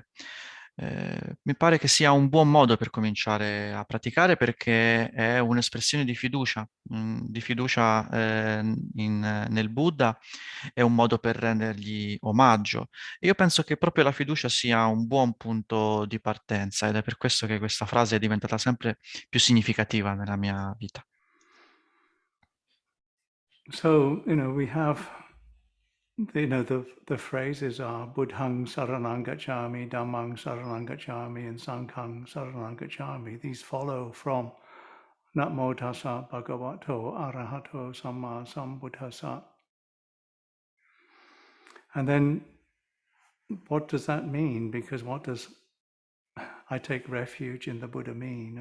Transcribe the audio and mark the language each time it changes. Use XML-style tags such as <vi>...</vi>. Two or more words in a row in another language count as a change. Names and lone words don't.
<it>Mi pare che sia un buon modo per cominciare a praticare perché è un'espressione di fiducia nel Buddha, è un modo per rendergli omaggio. E io penso che proprio la fiducia sia un buon punto di partenza ed è per questo che questa frase è diventata sempre più significativa nella mia vita.</it> <en>So, we have the phrases are</en> <pi>Buddhang Saranang Gacchami, Dhammang Saranang Gacchami,</pi> <en>and</en> <pi>Sanghang Saranang Gacchami.</pi> <en>These follow from</en> <pi>Namo Tassa Bhagavato Arahato Samma Sambuddhassa.</pi> <en>And then what does that mean? Because what does I take refuge in the Buddha mean?</en>